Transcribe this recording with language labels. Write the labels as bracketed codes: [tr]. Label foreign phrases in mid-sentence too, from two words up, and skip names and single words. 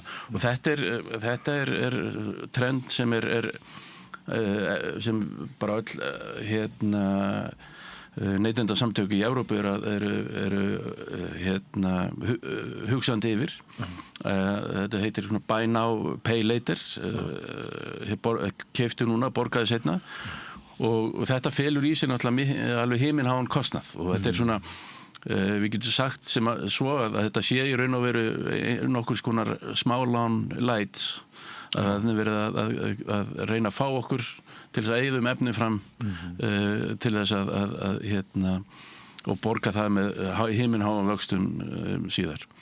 [is] Og þetta er trend sem sem bara öll neytendasamtök í Evrópu eru hugsandi yfir. Þetta heitir svona [en] buy now, pay later. [is] Keyptu núna, borgaðu seinna. Og þetta felur í sig náttúrulega alveg himinháan kostnað og þetta er svona við getum sagt svo að þetta sé í raun og veru nokkur skonar smálán lights að verið að reyna að fá okkur til þess að eyðum efni fram til þess að og borga það með himinháum vöxtum síðar.